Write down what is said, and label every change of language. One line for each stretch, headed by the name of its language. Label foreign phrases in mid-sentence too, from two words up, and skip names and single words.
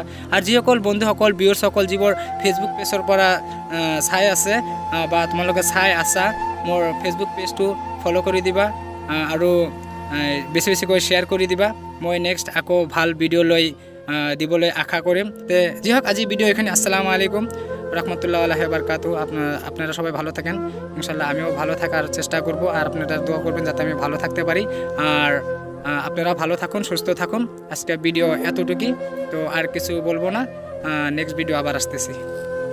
Assamese: আৰু যিসকল বন্ধুসকল ভিউৱাৰ্ছসকল যিবোৰ ফেচবুক পেজৰ পৰা চাই আছে বা তোমালোকে চাই আছা, মোৰ ফেচবুক পেজটো ফ'ল' কৰি দিবা আৰু বেছি বেছিকৈ শ্বেয়াৰ কৰি দিবা। মই নেক্সট আকৌ ভাল ভিডিঅ' লৈ দিবলৈ আশা কৰিম। তে যি হোক, আজি ভিডিও এখানে।
Arabic: السلام عليكم رحمة الله الله بركاته.
Bangla: আপনারা সবাই ভালো থাকেন,
Arabic: إن شاء الله
Bangla: আমিও ভালো থাকার চেষ্টা করব, আর আপনারা দোয়া করবেন যাতে আমি ভালো থাকতে পারি। আর আপনারা ভালো থাকুন, সুস্থ থাকুন। আজকে ভিডিও এতটুকুই, তো আর কিছু বলবো না। নেক্সট ভিডিও আবার আসতেছি।